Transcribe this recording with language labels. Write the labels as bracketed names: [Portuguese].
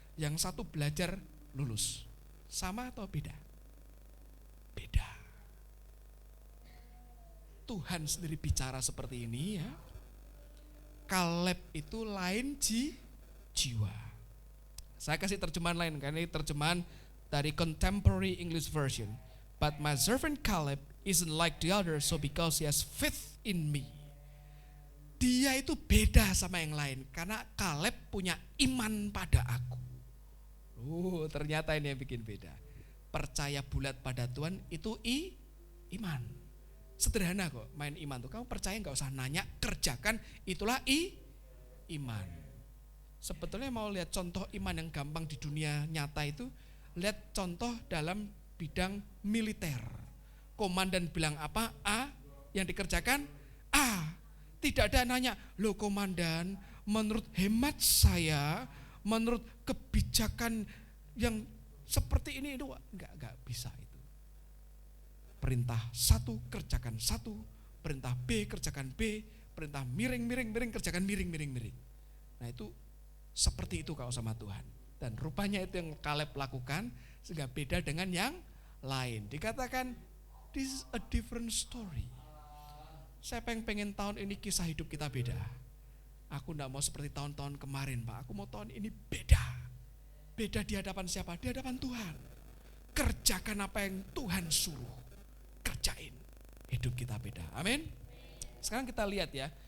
[Indonesian] Yang satu belajar lulus. Sama atau beda? Beda. Tuhan sendiri bicara seperti ini ya. Kaleb itu lain jiwa. Saya kasih terjemahan lain, karena ini terjemahan dari Contemporary English Version. [English] But my servant Caleb isn't like the others, so because he has faith in me. [Indonesian] Dia itu beda sama yang lain, karena Kaleb punya iman pada aku. Ternyata ini yang bikin beda. Percaya bulat pada Tuhan itu iman. Sederhana kok main iman tuh. Kamu percaya gak usah nanya, kerjakan, itulah iman. Sebetulnya mau lihat contoh iman yang gampang di dunia nyata itu, lihat contoh dalam bidang militer. Komandan bilang apa? A, yang dikerjakan A. Tidak ada nanya, loh komandan, menurut hemat saya, menurut kebijakan yang seperti ini itu enggak bisa itu. Perintah 1 kerjakan 1, perintah B kerjakan B, perintah miring kerjakan miring. Nah itu seperti itu kalau sama Tuhan. Dan rupanya itu yang Kaleb lakukan sehingga beda dengan yang lain. Dikatakan [English] this is a different story. [Indonesian] Saya pengen tahun ini kisah hidup kita beda. Aku enggak mau seperti tahun-tahun kemarin, Pak. Aku mau tahun ini beda. Beda di hadapan siapa? Di hadapan Tuhan. Kerjakan apa yang Tuhan suruh. Kerjain. Hidup kita beda. Amin. Sekarang kita lihat ya.